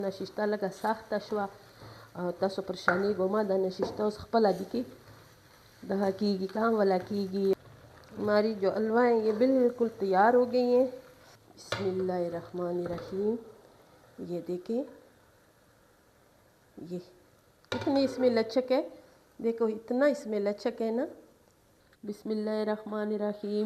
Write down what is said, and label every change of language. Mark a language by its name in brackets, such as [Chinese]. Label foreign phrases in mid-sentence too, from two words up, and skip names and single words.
[Pashto] نشسته لږه سخته شوه او تاسو پریشانېږو مه. دا نشسته اوس خپله دي کې دغه کېږي کام والا کېږي. [Urdu] ہماری جو حلوہ ہیں یہ بالکل تیار ہو گئی ہیں. [Arabic] بسم اللہ الرحمن الرحیم. [Urdu] یہ دیکھیں یہ کتنی اس میں لچک ہے، دیکھو اتنا اس میں لچک ہے نا. [Arabic] بسم اللہ الرحمن الرحیم.